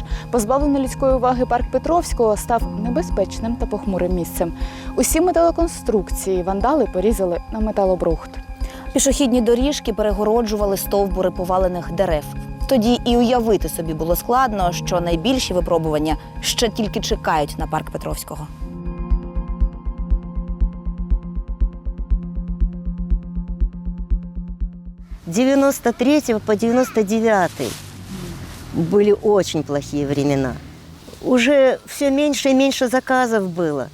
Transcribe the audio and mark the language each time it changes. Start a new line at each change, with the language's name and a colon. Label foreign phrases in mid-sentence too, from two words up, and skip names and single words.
Ukrainian: Позбавлений людської уваги парк Петровського став небезпечним та похмурим місцем. Усі металоконструкції вандали порізали на металобрухт. Пішохідні доріжки перегороджували стовбури повалених дерев. Тоді і уявити собі було складно, що найбільші випробування ще тільки чекають на парк Петровського.
Russian: С 93 по 99 были очень плохие времена. Уже все меньше и меньше заказов было.